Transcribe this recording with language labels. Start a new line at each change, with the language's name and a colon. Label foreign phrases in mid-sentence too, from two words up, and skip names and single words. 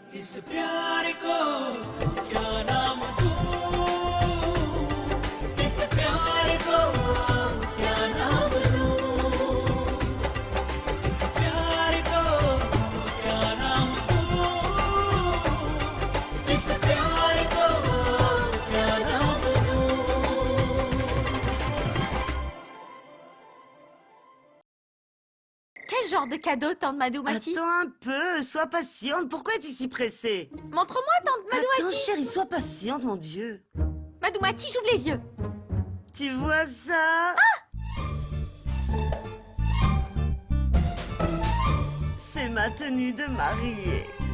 Hindi: इस प्यार को क्या नाम दूं, इस प्यार को क्या नाम दूं, इस प्यार को क्या नाम दूं, इस प्यार को क्या नाम दूं।
French: Quel genre de cadeau, tante Madoumati? Attends un peu, sois patiente. Pourquoi es-tu si pressée? Montre-moi, tante Madoumati. Attends, chérie, sois patiente, mon Dieu. Madoumati, j'ouvre les yeux. Tu vois ça? C'est ma tenue de mariée.